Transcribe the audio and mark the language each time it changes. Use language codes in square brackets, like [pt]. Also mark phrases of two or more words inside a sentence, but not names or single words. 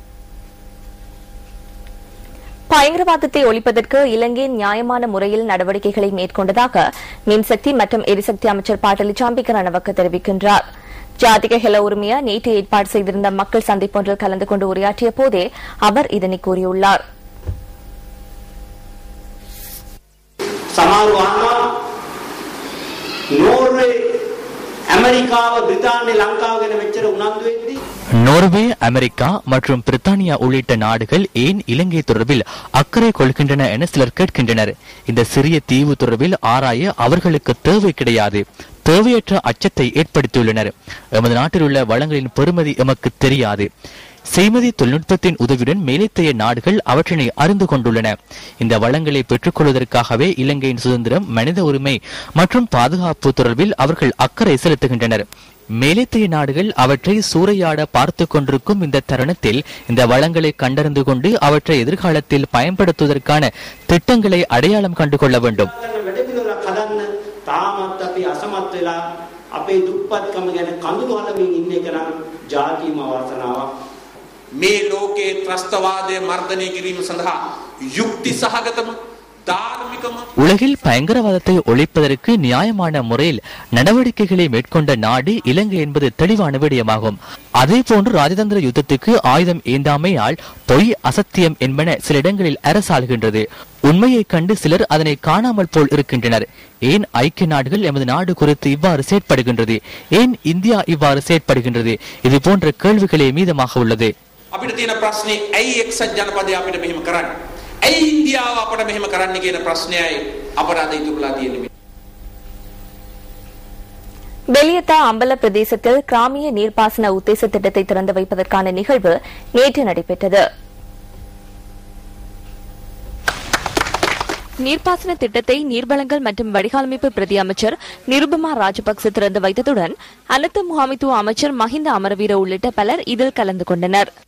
[ta] பயங்கரவாதத்தை ஒழிப்பதற்கு இலங்கை நியாயமான முறையில் நடவடிக்கைகளை மேற்கொண்டதாக மின்சக்தி மற்றும் எரிசக்தி அமைச்சர் பாட்டலி சம்பிக்க ரணவக்க தெரிவிக்கின்றார். ஜாதிக ஹெல உரிமையா நேற்று ஏற்பாடு செய்திருந்த மக்கள் சந்திப்பு ஒன்றில் கலந்து கொண்டு உரையாற்றிய போதே அவர் இதனை கூறியுள்ளார். [si] සමාරු වහනවා නෝර්වේ ඇමරිකාව බ්‍රිතාන්‍ය ලංකාව ගැන මෙච්චර උනන්දු වෙද්දී [ta] நோர்வே, அமெரிக்கா மற்றும் பிரித்தானியா உள்ளிட்ட நாடுகள் ஏன் இலங்கை தொடர்பில் அக்கறை கொள்கின்றன என சிலர் கேட்கின்றனர். இந்த சிறிய தீவு தொடர்பில் ஆராய அவர்களுக்கு தேவை கிடையாது. தேவையற்ற அச்சத்தை ஏற்படுத்தியுள்ளனர். எமது நாட்டில் உள்ள வளங்களின் பெறுமதி எமக்கு தெரியாது. செய்மதி தொழில்நுட்பத்தின் உதவியுடன் மேலைத்தைய நாடுகள் அவற்றினை அறிந்து கொண்டுள்ளன. இந்த வளங்களை பெற்றுக் கொள்வதற்காகவே இலங்கையின் சுதந்திரம், மனித உரிமை மற்றும் பாதுகாப்பு தொடர்பில் அவர்கள் அக்கறை செலுத்துகின்றனர். மேலைத்தைய நாடுகள் அவற்றை சூறையாட பார்த்து கொண்டிருக்கும் இந்த தருணத்தில் இந்த வளங்களை கண்டறிந்து கொண்டு அவற்றை எதிர்காலத்தில் பயன்படுத்துவதற்கான திட்டங்களை அடையாளம் கண்டுகொள்ள வேண்டும். [si] මේ ලෝකයේ ත්‍රස්තවාදය මර්ධනය කිරීම සඳහා යුක්ති සහගතම ධාර්මිකම [ta] உலகில் பயங்கரவாதத்தை ஒழிப்பதற்கு நியாயமான முறையில் நடவடிக்கைகளை மேற்கொண்ட நாடு இலங்கை என்பது தெளிவான விடயமாகும். அதே போன்று ராஜதந்திர யுத்தத்துக்கு ஆயுதம் ஏந்தாமையால் பொய், அசத்தியம் என்பன சில இடங்களில் அரசாளுகின்றது. உண்மையை கண்டு சிலர் அதனை காணாமல் போல் இருக்கின்றனர். ஏன் ஐக்கிய நாடுகள் எமது நாடு குறித்து இவ்வாறு செயற்படுகின்றது? ஏன் இந்தியா இவ்வாறு செயற்படுகின்றது? இது போன்ற கேள்விகளே மீதமாக உள்ளது. [si] අපිට තියෙන ප්‍රශ්නේ ඇයි එක්සත් ජනපදය අපිට මෙහෙම කරන්නේ? ඇයි ඉන්දියාව අපට මෙහෙම කරන්නේ කියන ප්‍රශ්නයයි අපට අද ඉතුරුලා තියෙන්නේ. [ta] பெலியத்தா அம்பல பிரதேசத்தில் கிராமிய நீர்ப்பாசன உத்தேச திட்டத்தை திறந்து வைப்பதற்கான நிகழ்வு நேற்று நடைபெற்றது. நீர்ப்பாசன திட்டத்தை நீர்வளங்கள் மற்றும் வடிகாலமைப்பு பிரதி அமைச்சர் நிருபமா ராஜபக்ச திறந்து வைத்ததுடன் அனைத்து முகாமைத்துவ அமைச்சர் மஹிந்த அமரவீர உள்ளிட்ட பலர் இதில் கலந்து கொண்டனர்.